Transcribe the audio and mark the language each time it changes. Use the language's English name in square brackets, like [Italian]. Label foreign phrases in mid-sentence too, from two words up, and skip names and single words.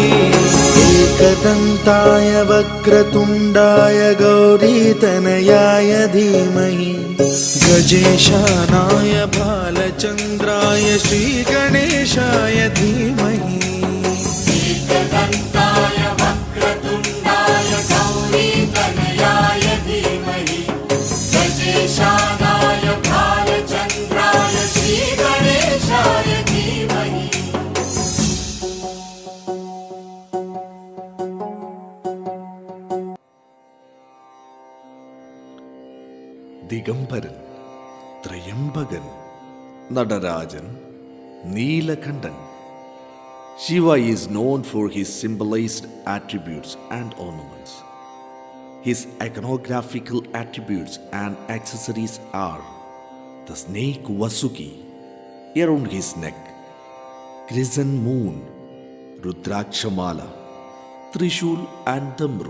[Sanskrit] एकदन्ताय वक्रतुण्डाय गौरीतनयाय धीमहि गजेशानाय भालचन्द्राय श्रीगणेशाय धीमहि एकदन्ताय वक्रतुण्डाय गौरीतनयाय धीमहि गजेशानाय भालचन्द्राय श्रीगणेशाय धीमहि [Malayalam] ദിഗംബരൻ, ത്രയംബകൻ, നടരാജൻ, നീലകണ്ഠൻ. [English] Shiva is known for his symbolized attributes and ornaments. His iconographical attributes and accessories are the snake Vasuki around his neck, crescent moon, Rudrakshamala, Trishul and Damru.